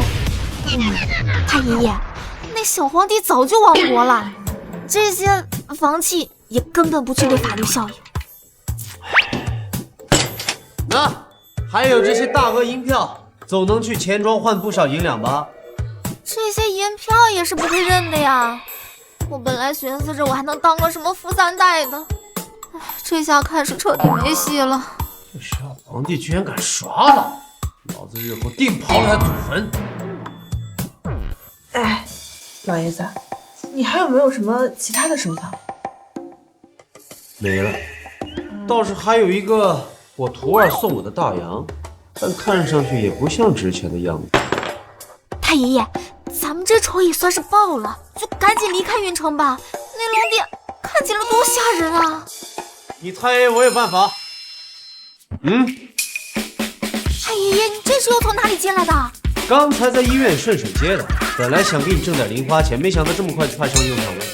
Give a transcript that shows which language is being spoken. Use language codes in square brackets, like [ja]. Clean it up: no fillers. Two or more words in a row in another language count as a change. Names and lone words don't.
[zh] 太爺爺，那小皇帝早就亡國了，這些房契也根本不具備法律效應。那還有這些大額銀票，總能去錢莊換不少銀兩吧？這些銀票也是不會認的呀。我本來尋思着我還能當個什麼富3代的，這下看是徹底沒戲了。這小皇帝居然敢耍老，老子日後定刨了他祖墳。哎，老爺子，你還有沒有什麼其他的收藏？沒了，倒是還有一個我徒兒送我的大洋，但看上去也不像值錢的樣子。太爺爺，咱們這仇也算是報了，就趕緊離開雲城吧。那龍殿看見了多嚇人啊！你太爺我有辦法。太爺爺，你這是又從哪裡進來的？剛才在醫院順手接的，本來想給你掙點零花錢，沒想到這麼快就派上用場了。